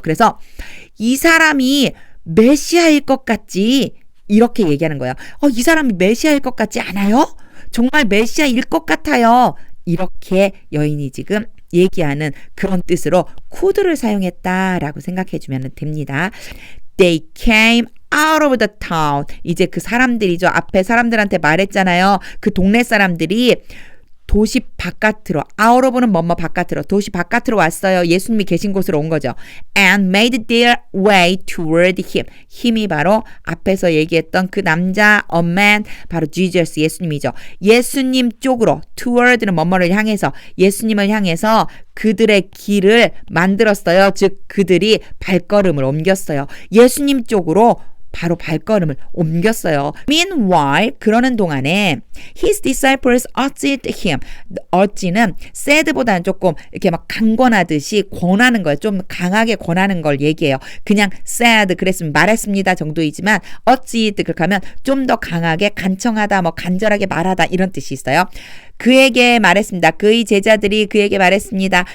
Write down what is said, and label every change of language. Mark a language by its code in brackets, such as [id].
[ko] 그래서 이 사람이 메시아일 것 같지 이렇게 얘기하는 거예요. 이 사람이 메시아일 것 같지 않아요? 정말 메시아일 것 같아요. 이렇게 여인이 지금 얘기하는 그런 뜻으로 could를 사용했다라고 생각해 주면 됩니다. [en] They came out of the town. [ko] 이제 그 사람들이죠. 앞에 사람들한테 말했잖아요. 그 동네 사람들이 도시 바깥으로, out of는 뭐뭐 바깥으로, 도시 바깥으로 왔어요. 예수님이 계신 곳으로 온 거죠. [en] And made their way toward him. [ko] 힘이 바로 앞에서 얘기했던 그 남자, a man, 바로 Jesus, 예수님이죠. 예수님 쪽으로, toward는 뭐뭐를 향해서, 예수님을 향해서 그들의 길을 만들었어요. 즉 그들이 발걸음을 옮겼어요. 예수님 쪽으로 바로 발걸음을 옮겼어요. [en] Meanwhile, [ko] 그러는 동안에 [en] his disciples urged him. [ko] urge는 said보다는 조금 이렇게 막 강권하듯이 권하는 거예요. 좀 강하게 권하는 걸 얘기해요. 그냥 said 그랬으면 말했습니다 정도이지만 urged 그렇게 하면 좀 더 강하게 간청하다 뭐 간절하게 말하다 이런 뜻이 있어요. 그에게 말했습니다. 그의 제자들이 그에게 말했습니다.